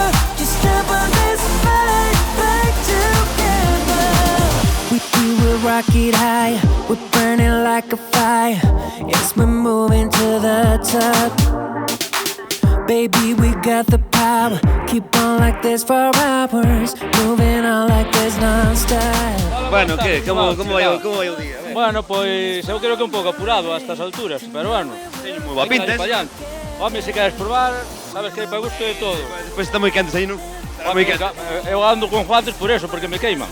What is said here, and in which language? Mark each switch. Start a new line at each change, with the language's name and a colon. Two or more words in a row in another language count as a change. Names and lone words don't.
English: Just jump on this fight together. We will rock it high. We're burning like a fire. Yes, we're moving to the top. Baby, we got the power. Keep on like this for hours. Moving on like this non-stop.
Galician: Bueno, que? Como vai o día? Bueno, pois eu creo que un pouco apurado a estas alturas, pero bueno. Teño moi boa pinta, Home, se queres probar, sabes que hai para gusto de todo. Despois está moi quentes aí, non? Está moi quente. Eu ando con guantes por eso, porque me queiman.